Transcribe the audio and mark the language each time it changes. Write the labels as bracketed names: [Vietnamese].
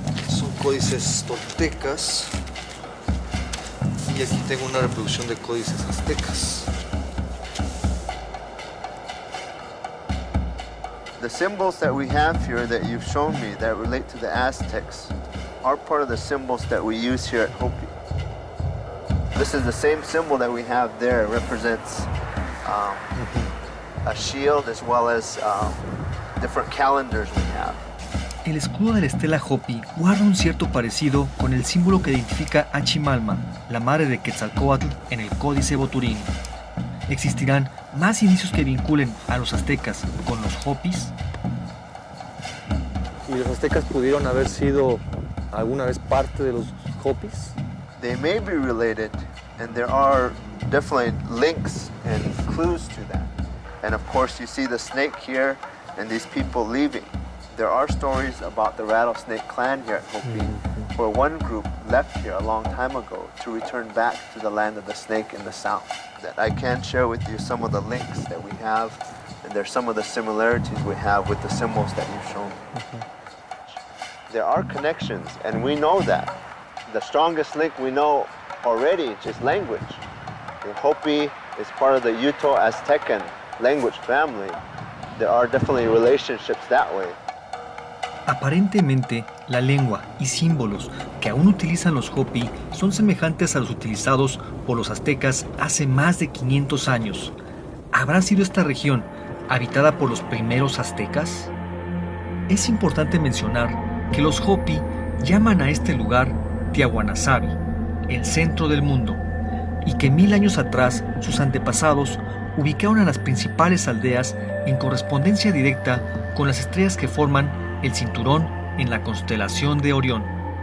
[Spanish] Son códices toltecas y aquí tengo una reproducción de códices aztecas. [English] The symbols that we have here that you've shown me that relate to the Aztecs are part of the symbols that we use here at Hopi. This is the same symbol that we have there. It represents a shield as well as different calendars we have. El escudo de la estela Hopi guarda un cierto parecido con el símbolo que identifica a Chimalman, la madre de Quetzalcóatl, en el Códice Boturini. ¿Existirán más indicios que vinculen a los aztecas con los Hopis? ¿Y los aztecas pudieron haber sido alguna vez parte de los Hopis? They may be related, and there are definitely links and clues to that. And of course, you see the snake here and these people leaving. There are stories about the Rattlesnake Clan here at Hopi, where one group left here a long time ago to return back to the land of the snake in the south. That I can share with you some of the links that we have, and there's some of the similarities we have with the symbols that you've shown. There are connections, and we know that. The strongest link we know already is language. The Hopi is part of the Uto-Aztecan language family. There are definitely relationships that way. [Spanish] Aparentemente, la lengua y símbolos que aún utilizan los Hopi son semejantes a los utilizados por los aztecas hace más de 500 años. ¿Habrá sido esta región habitada por los primeros aztecas? Es importante mencionar que los Hopi llaman a este lugar Tiahuanasabi, el centro del mundo, y que 1000 años atrás sus antepasados ubicaron a las principales aldeas en correspondencia directa con las estrellas que forman el cinturón en la constelación de Orión.